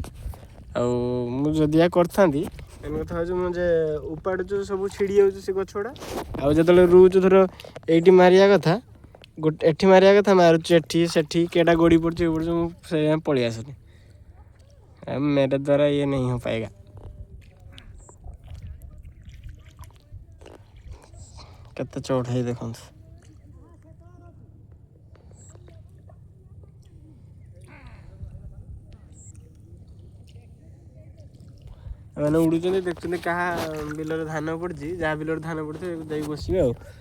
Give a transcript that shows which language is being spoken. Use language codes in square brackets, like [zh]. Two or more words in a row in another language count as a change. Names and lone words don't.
[or] ଆଉ ମୁଁ ଯଦି ଏହା କରିଥାନ୍ତି, ମେନ୍ କଥା ହେଉଛି ମୁଁ ଯେ ଉପାଡ଼ୁଛୁ ସବୁ ଛିଡ଼ି ଯାଉଛି ସେ ଗଛ ଗୁଡ଼ା। ଆଉ ଯେତେବେଳେ ରୁଉଛୁ ଧର ଏଇଠି ମାରିବା କଥା, ଗୋଟେ ଏଠି ମାରିବା କଥା ମାରୁଛୁ ଏଠି ସେଠି, କେଟା ଗଡ଼ି ପଡ଼ୁଛି ଏ ପଡ଼ୁଛି, ମୁଁ ସେଇଆ ପଳେଇ ଆସୁନି। [hi] मेरे द्वारा ये नहीं हो पाएगा। [or] କେତେ ଚଢ଼େଇ ଦେଖନ୍ତୁ। ଏମାନେ ଉଡ଼ୁଛନ୍ତି, ଦେଖୁଛନ୍ତି କାହା ବିଲରେ ଧାନ ପଡ଼ିଛି, ଯାହା ବିଲରେ ଧାନ ପଡ଼ିଥିବ ଯାଇକି ବସିବେ ଆଉ।